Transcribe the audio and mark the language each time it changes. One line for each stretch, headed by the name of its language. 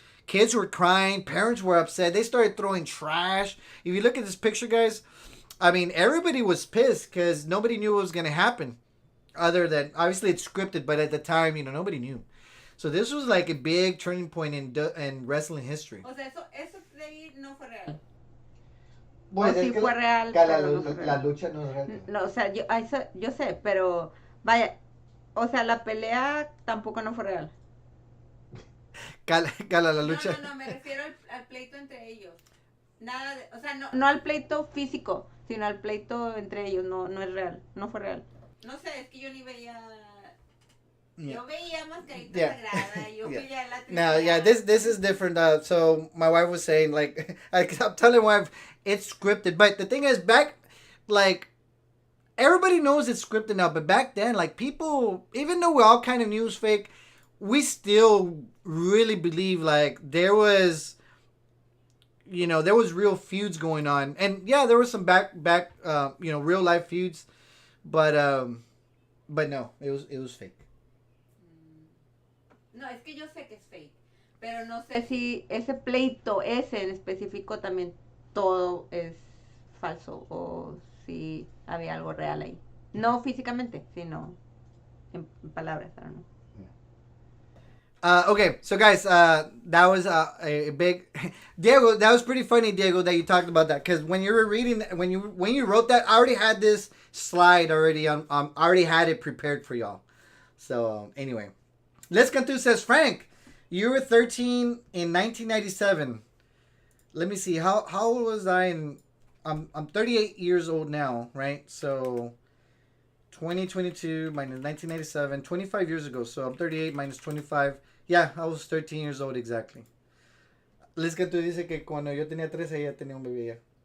English: Kids were crying, parents were upset. They started throwing trash. If you look at this picture, guys, I mean, everybody was pissed because nobody knew what was gonna happen. Other than, obviously it's scripted, but at the time, nobody knew. So this was like a big turning point in wrestling history.
Spanish: O sea, eso de ahí no fue real. Pues sí fue real. La lucha no es real. No, o sea, yo sé, pero vaya, o sea, la pelea tampoco no fue real. Cala, la lucha. No, me refiero al pleito entre ellos. Nada de, o sea, no al pleito físico, sino al pleito entre ellos, no es real, no fue real. No sé, es que yo ni veía. Yeah. Yo veía Mascarita Sagrada. Yo veía la.
English: No, yeah, this is different. So my wife was saying, like, I'm telling my wife it's scripted, but the thing is, back, like, everybody knows it's scripted now, but back then, like, people, even though we all kind of knew it was fake, we still really believe like there was real feuds going on, and yeah, there was some back real life feuds. But no, it was fake.
Spanish: No, es que yo sé que es fake, pero no sé si ese pleito ese en específico también todo es falso o si había algo real ahí. No físicamente, sino en palabras,
English: I don't know. Okay, so guys, that was a big Diego. That was pretty funny, Diego, that you talked about that, because when you were reading, when you wrote that, I already had this slide already on. I already had it prepared for y'all. So anyway, let's continue. Says Frank, you were 13 in 1997. Let me see, how old was I in? I'm 38 years old now, right? So 2022 minus 1997, 25 years ago. So I'm 38 minus 25. Yeah, I was 13 years old exactly.
Spanish: Liz Cantú dice que cuando yo tenía 13 ella tenía un bebé ya.